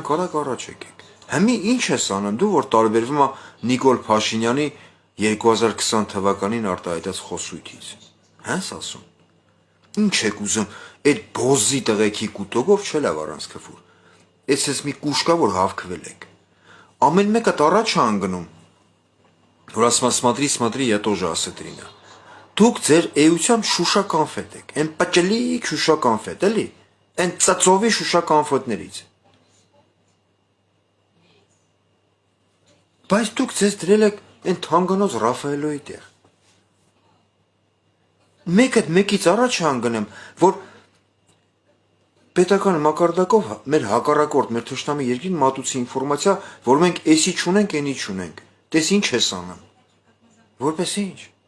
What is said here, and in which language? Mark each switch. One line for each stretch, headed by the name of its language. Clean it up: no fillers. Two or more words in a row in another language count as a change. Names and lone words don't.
Armenian: կարակ առաջ եկեք։ Հիմի ինչ ես անում դու, որ տարբերվում է Նիկոլ Փաշինյանի 2020 թվականին արտահայտած խոսույթից։ Հենց ասում։ Ինչ եք ուզում, այդ բոզի տղեկի կուտոգով չէ լավ առանց քֆուր։ Էս մի կուշկա, որ հավքվել եք։ Ամեն մեկը առաջ է անգնում։ Որ ասում
Russian: смотри, я тоже осетрина։
Armenian: Դուք ձեր էությամբ Շուշա կանֆետ եք, այն պճլիկ Շուշա կանֆետ, էլի, այն ծծովի Շուշա կանֆետներից։ Բայց դուք ձեզ դրել եք այն թանգանոց Ռաֆայելոյի տեղ։ Մեկից առաջ հանգնեմ, որ պետական մակարդակով մեր հակառակորդ, մեր թշնամի երկրին մատուցի ինֆորմացիա, որ մենք էսի չունենք, այնի չունենք։ Տես ինչ ես անում։ Որպես ինչ։